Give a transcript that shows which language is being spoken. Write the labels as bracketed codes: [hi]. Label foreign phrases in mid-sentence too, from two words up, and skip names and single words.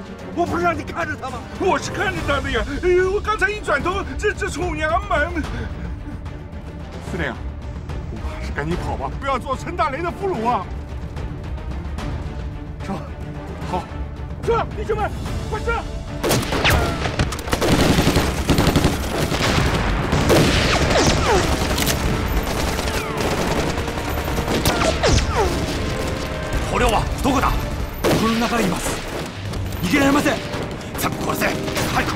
[zh] 我不是让你看着她吗？我是看着她的呀！哎呦，我刚才一转头，这臭娘们！司令，我们还是赶紧跑吧，不要做陈大雷的俘虏啊！是吧？好，是，弟兄们，快上！ [ja] 捕虜はどこだ？この中にいます。逃げられません。全部殺せ。早く。